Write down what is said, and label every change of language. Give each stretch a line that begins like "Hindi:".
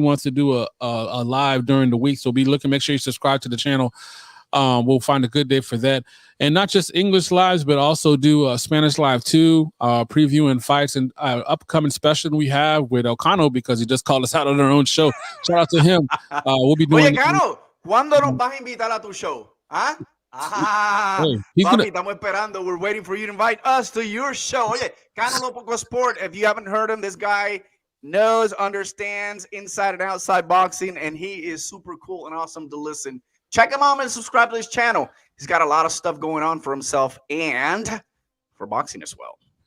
English: He wants to do a live during the week. So be looking, make sure you subscribe to the channel. We'll find a good day for that. And not just English lives, but also do a Spanish live too, previewing fights and upcoming special we have with Elcano, because he just called us out on our own show. Shout out to him. We'll be doing.
Spanish: Oye, Cano, ¿cuándo nos vas a invitar a tu show? ¿Ah? Papi, estamos esperando.
English: We're waiting for you to invite us to your show. Oye, Cano Lo Poco Sport. If you haven't heard him, this guy knows, understands inside and outside boxing, and he is super cool and awesome to listen. Check him out and subscribe to his channel. He's got a lot of stuff going on for himself and for boxing as well.